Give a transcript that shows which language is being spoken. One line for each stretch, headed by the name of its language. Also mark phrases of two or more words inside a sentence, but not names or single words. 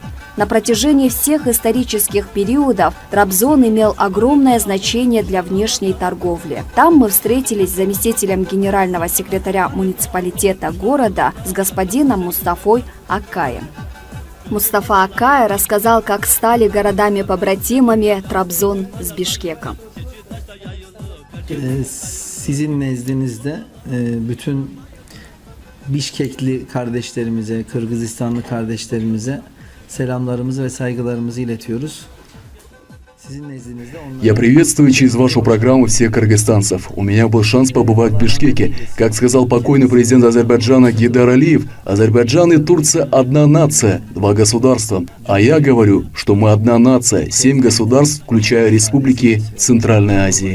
Russian: На протяжении всех исторических периодов Трабзон имел огромное значение для внешней торговли. Там мы встретились с заместителем генерального секретаря муниципалитета города с господином Мустафой Акаем. Мустафа Акай рассказал, как стали городами-побратимами Трабзон с Бишкеком.
Turkish: Sizin nezdinizde bütün Bişkekli kardeşlerimize, Kırgızistanlı kardeşlerimize selamlarımızı ve saygılarımızı iletiyoruz. Sizin nezdinizde onlar...
Russian: Я приветствую через вашу программу всех кыргызстанцев. У меня был шанс побывать в Бишкеке. Как сказал покойный президент Азербайджана Гейдар Алиев, Азербайджан и Турция – одна нация, два государства. А я говорю, что мы одна нация, 7 государств, включая республики Центральной Азии.